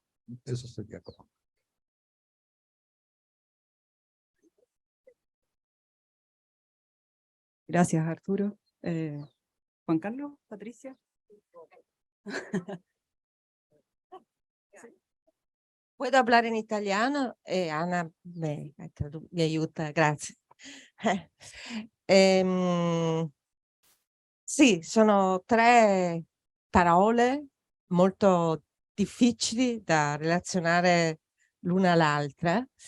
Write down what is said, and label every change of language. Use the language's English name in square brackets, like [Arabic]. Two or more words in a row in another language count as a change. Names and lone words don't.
[Spanish] Eso sería como... Gracias, Arturo. Juan Carlos, Patricia. ¿Puedo hablar [Italian] in italiano? Anna mi aiuta, grazie. Sì, sono tre parole molto difficili da relazionare l'una all'altra.